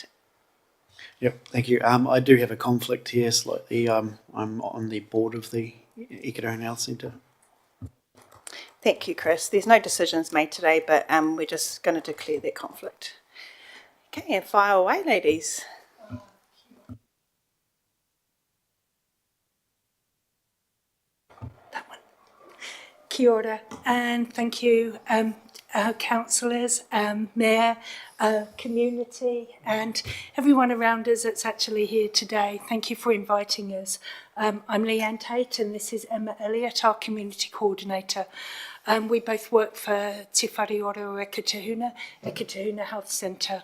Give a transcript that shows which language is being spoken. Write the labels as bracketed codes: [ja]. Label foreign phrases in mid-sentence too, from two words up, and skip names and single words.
[en] Yep, thank you. I do have a conflict here slightly. I'm on the board of the Eketahuna Health Centre. Thank you, Chris. There's no decisions made today, but we're just going to declare that conflict. Okay, and fire away, ladies. [mi] Kia ora, [en] and thank you, councillors, mayor, community, and everyone around us that's actually here today. Thank you for inviting us. I'm Leanne Tate, and this is Emma Elliott, our community coordinator. We both work for Te Whare Ora o Eketahuna Health Centre.